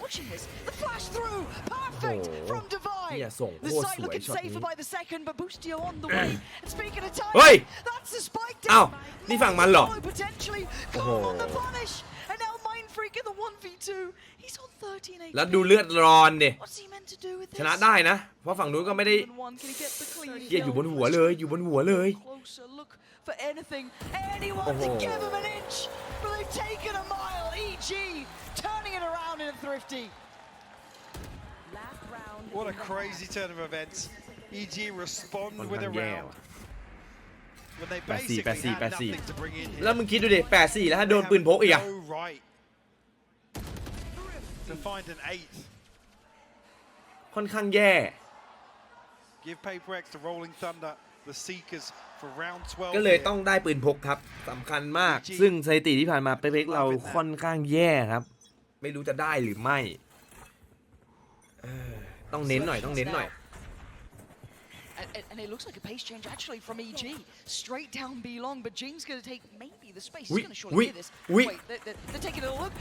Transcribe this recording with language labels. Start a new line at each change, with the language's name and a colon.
English: The flash through, perfect from Divide. The site looking safer by the second, but Boostio on the way. And speaking of time, that's the spike down.
Thai: อ้าวนี่ฝั่งมันเหรอ
English: Potentially come on the punish. And now Mind Freak in the 1v2. He's on 13 HP.
Thai: แล้วดูเลือดร้อนดิ
English: What's he meant to do with this?
Thai: ชนะได้นะเพราะฝั่งนู้นก็ไม่ได้เหี้ยอยู่บนหัวเลยอยู่บนหัวเลย
English: Closer look for anything, anyone to give him an inch, but they've taken a mile. EG turning it around in a thrifty. What a crazy turn of events. EG respond with a round. When they basically had nothing to bring in here.
Thai: แล้วมึงคิดดูดิ8-4แล้วถ้าโดนปืนพกอีกอะ
English: No right to find an 8th.
Thai: ค่อนข้างแย่
English: Give PRX to Rolling Thunder, the Seekers for round 12.
Thai: ก็เลยต้องได้ปืนพกครับสำคัญมากซึ่งสถิติที่ผ่านมาเป๊กเราค่อนข้างแย่ครับไม่รู้จะได้หรือไม่ต้องเน้นหน่อย
English: And it looks like a pace change actually from EG. Straight down B long, but Jing's going to take maybe the space. He's going to surely hear this. Wait, they're taking a look.